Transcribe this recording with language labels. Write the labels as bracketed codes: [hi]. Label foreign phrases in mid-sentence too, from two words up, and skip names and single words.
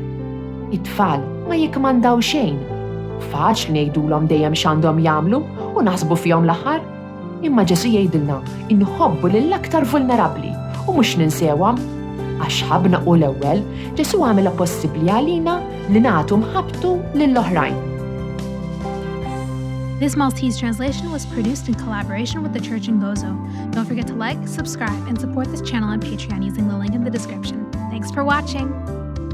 [mt] It-tfal ma jikmandaw xejn. Faċli ngħidulhom dejjem x'għandhom jagħmlu u naħsbu fihom l-aħħar. Imma Ġesu jgħidilna inħobbu lill-aktar vulnerabbli u mhux ninsewhom. Għax ħabna u l-ewwel, Ġesu għamilha possibbli għalina li nagħtu mħabbtu lill-oħrajn. [en] This Maltese translation was produced in collaboration with the Church in Gozo. Don't forget to like, subscribe, and support this channel on Patreon using the link in the description. Thanks for watching!